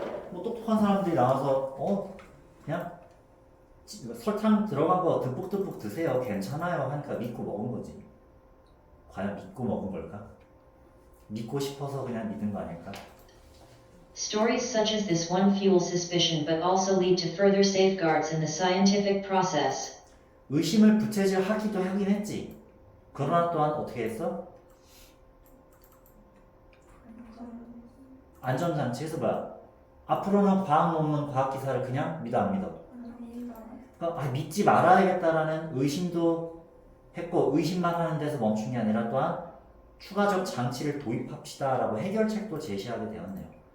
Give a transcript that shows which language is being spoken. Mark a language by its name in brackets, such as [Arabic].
[Korean] 뭐 똑똑한 사람들이 나와서 그냥 설탕 들어간 거 듬뿍듬뿍 드세요. 괜찮아요. 하니까 믿고 먹은 거지. 과연 믿고 먹은 걸까? 믿고 싶어서 그냥 믿은 거 아닐까? [English] Stories such as this one fuel suspicion but also lead to further safeguards in the scientific process. [Korean] 의심을 부채질하기도 하긴 했지. 그러나 또한 어떻게 했어? 안전장치에서 뭐야? 앞으로는 과학 논문, 과학 기사를 그냥 믿어 안 믿어? 그러니까 믿지 말아야겠다라는 의심도 했고 의심만 하는 데서 멈춘 게 아니라 또한 추가적 장치를 도입합시다라고 해결책도 제시하게 되었네요.